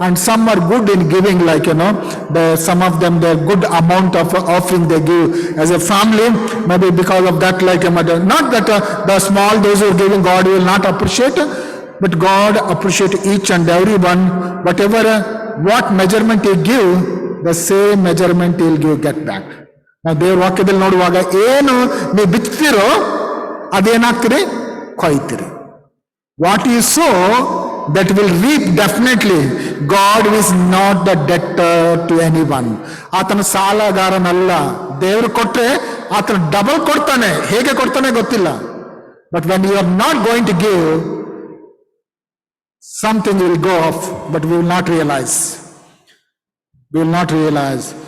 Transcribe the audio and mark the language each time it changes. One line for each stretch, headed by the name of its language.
English: And some are good in giving, like some of them the good amount of offering they give as a family, maybe because of that, like not that the small those who are giving God will not appreciate, but God appreciate each and every one. Whatever, what measurement you give, the same measurement he'll give get back.
Kannada: ನಾವು ದೇವ್ರ ವಾಕ್ಯದಲ್ಲಿ ನೋಡುವಾಗ ಏನು ನೀವು ಬಿತ್ತೀರೋ ಅದೇನಾಗ್ತೀರಿ, ಕೊಯ್ತೀರಿ.
English: What you sow that will reap definitely. God is not the debtor to anyone.
Kannada: ಆತನ ಸಾಲಗಾರನಲ್ಲ. ದೇವರು ಕೊಟ್ರೆ ಆತನ ಡಬಲ್ ಕೊಡ್ತಾನೆ. ಹೇಗೆ ಕೊಡ್ತಾನೆ ಗೊತ್ತಿಲ್ಲ.
English: But when you are not going to give, something will go off, but we will not realize. We will not realize.